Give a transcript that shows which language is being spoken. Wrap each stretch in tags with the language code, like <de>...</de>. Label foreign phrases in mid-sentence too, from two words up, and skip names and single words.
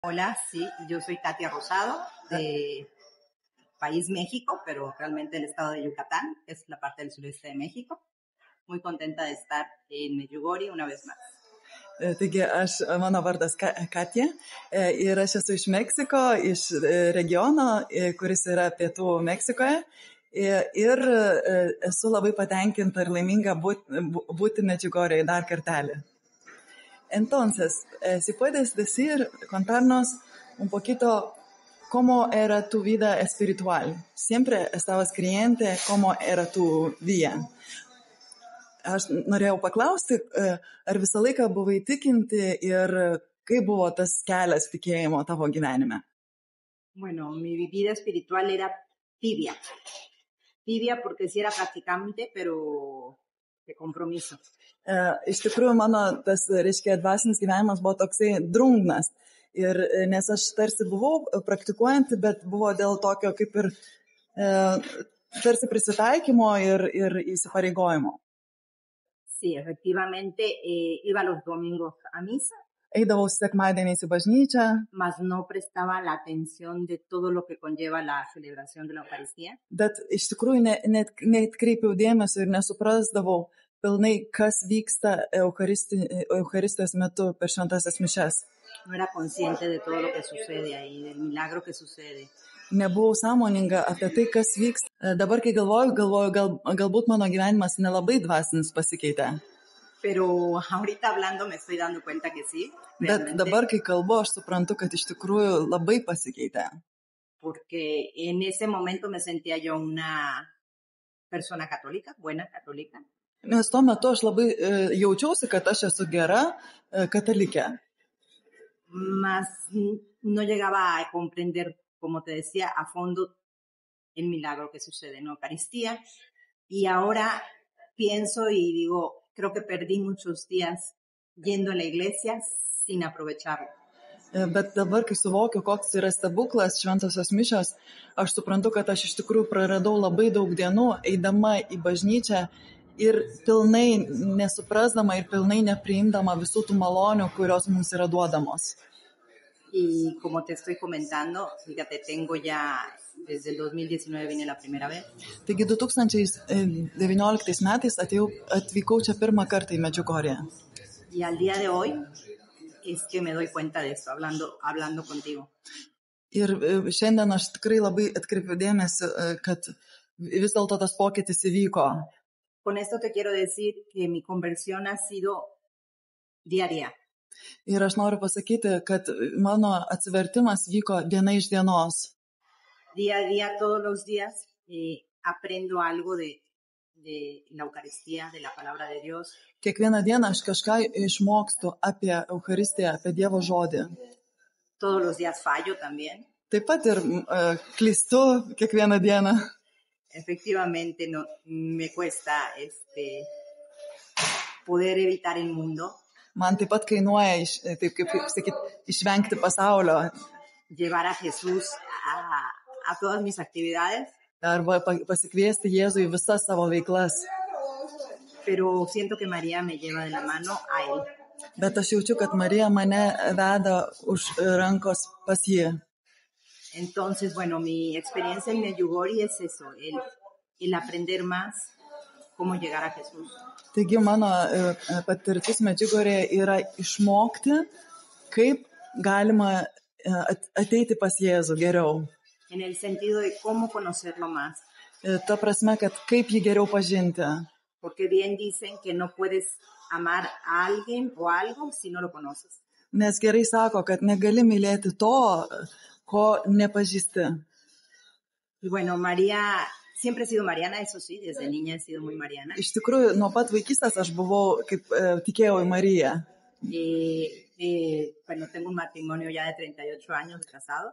<es>Hola, sí, yo soy Katia Rosado, de país México, pero realmente el estado de Yucatán, que es la parte del sureste de México. Muy contenta de estar en Medjugorje una vez más.</es> <lt>Taigi, mano vardas Katja ir aš esu iš Meksiko, iš regiono, kuris yra pietų Meksikoje. Ir esu labai patenkinta ir laiminga būti Medjugorjėje dar kartelį.</lt> <es>Entonces, si puedes decir, contarnos un poquito cómo era tu vida espiritual. Siempre estabas creyente, ¿cómo era tu vida?</es> <lt>Aš norėjau paklausti, ar visą laiką buvai tikinti ir kaip buvo tas kelias tikėjimo tavo gyvenime?</lt> <es>Bueno, mi vida espiritual era tibia. Tibia porque sí era practicante, pero de compromiso.</es> <lt>Iš tikrųjų, mano tas, reiškia, dvasinis gyvenimas buvo toksai drungnas. Ir nes aš tarsi buvau praktikuojanti, bet buvo dėl tokio kaip ir tarsi prisitaikymo ir įsipareigojimo.</lt> <es>Sí, efectivamente, iba los domingos a misa.</es> <lt>Eidavau sekmadieniais į bažnyčią.</lt> <es>Mas no prestaba la atención de todo lo que conlleva la celebración de la Eucaristía.</es> <lt>Bet iš tikrųjų net kreipiau dėmesio ir nesuprasdavau pilnai, kas vyksta Eucharistijos metu per šventąsias mišias.</lt> <es>No era consciente de todo lo que sucede ahí, del milagro que sucede.</es> <lt>Nebuvau sąmoninga apie tai, kas vyksta. Dabar, kai galvoju, galbūt mano gyvenimas nelabai dvasinis pasikeitė.</lt> <es>Pero ahorita hablando me estoy dando cuenta que sí.</es> <lt>Bet dabar, kai kalbu, aš suprantu, kad iš tikrųjų labai pasikeitė.</lt> <es>Porque en ese momento me sentía yo una persona católica, buena católica.</es> <lt>Nes tuo metu aš labai jaučiausi, kad aš esu gera katalikė.</lt> <es>Mas no llegaba a comprender, como te decía, a fondo el milagro que sucede en la Eucaristía. Y ahora pienso y digo, creo que perdí muchos días yendo a la iglesia sin aprovecharlo.</es> <lt>Bet dabar, kai suvokiu, koks yra stebuklas šventosios mišios, aš suprantu, kad aš iš tikrųjų praradau labai daug dienų eidama į bažnyčią ir pilnai nesuprasdama ir pilnai nepriimdama visų tų malonių, kurios mums yra duodamos.</lt> <es>Y como te estoy comentando, fíjate, tengo ya, desde el 2019 vine la primera vez.</es> <lt>Taigi 2019 metais atvykau čia pirmą kartą į Medjugorję.</lt> <es>Y al día de hoy es que me doy cuenta de esto, hablando contigo.</es> <lt>Ir šiandien aš tikrai labai atkreipiu dėmesį, kad vis dėlto tas pokytis įvyko.</lt> <es>Con esto te quiero decir que mi conversión ha sido diaria.</es> <lt>Ir aš noriu pasakyti, kad mano atsivertimas vyko diena iš dienos.</lt> <es>Día a día, todos los días, aprendo algo de la Eucaristía, de la palabra de Dios.</es> <lt>Kiekvieną dieną aš kažką išmokstu apie Eucharistiją, apie Dievo žodį.</lt> <es>Todos los días fallo también.</es> <lt>Taip pat ir klystu kiekvieną dieną.</lt> <es>Efectivamente, no, me cuesta poder evitar el mundo.</es> <lt>Man taip pat kainuoja, taip kaip sakyt, išvengti pasaulio.</lt> <es>Llevar a Jesús a todas mis actividades.</es> <lt>Arba pasikviesti Jėzų į visas savo veiklas.</lt> <es>Pero siento que María me lleva de la mano a él.</es> <lt>Bet aš jaučiu, kad Marija mane veda už rankos pas jį.</lt> <es>Entonces, bueno, mi experiencia en Medjugorje es eso, el aprender más cómo llegar a Jesús.</es> <lt>Taigi mano patirtis Medjugorjėje yra išmokti, kaip galima ateiti pas Jėzų geriau.</lt> <es>En el sentido de cómo conocerlo más.</es> <lt>Ta prasme, kad kaip jį geriau pažinti.</lt> <es>Porque bien dicen que no puedes amar a alguien o algo si no lo conoces.</es> <lt>Nes gerai sako, kad negali mylėti to, ko nepažįsti.</lt> <es>Y bueno, María siempre he sido mariana, eso sí, desde niña he sido muy mariana.</es> <lt>Iš tikrųjų, nuo pat vaikystės aš buvau, kaip tikėjau į Mariją.</lt> <es>Bueno, tengo un matrimonio ya de 38 años de casados.</es>